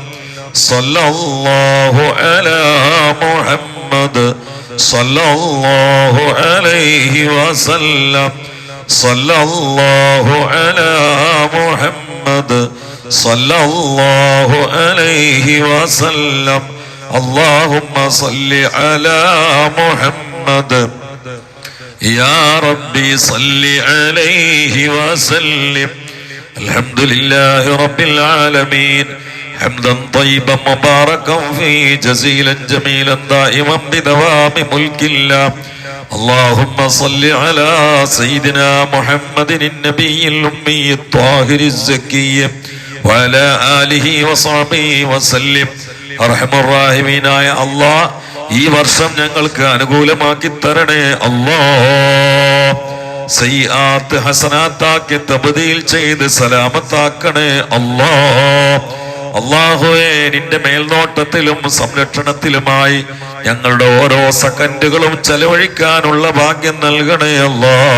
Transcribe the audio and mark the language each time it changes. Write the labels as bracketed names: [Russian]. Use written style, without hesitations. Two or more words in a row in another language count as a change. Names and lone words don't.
[Arabic] صلى الله على محمد صلى الله عليه وسلم. صلى الله على محمد صلى الله عليه وسلم. اللهم صل على محمد يا ربي صل عليه وسلم. الحمد لله رب العالمين حمدا طيبا مباركا فيه جزيلا جميلا دائما بدوام ملك الله. اللهم صل على سيدنا محمد النبي الأمي الطاهر الزكي وعلى آله وصحبه وسلم. [Malayalam] അർഹമർറാഹിമീനായ അല്ലാഹ് ഈ വർഷം ഞങ്ങൾക്ക് അനുകൂലമാക്കി തരണേ അല്ലാഹ്. സയ്യിആത്ത് ഹസനാത്താക്കി തബ്ദീൽ ചെയ്ത് സലാമത്താക്കണേ അല്ലാഹ്. അല്ലാഹുവേ, നിന്റെ മേൽനോട്ടത്തിലും സംരക്ഷണത്തിലുമായി ഞങ്ങളുടെ ഓരോ സെക്കൻഡുകളും ചെലവഴിക്കാനുള്ള ഭാഗ്യം നൽകണേ അല്ലാഹ്.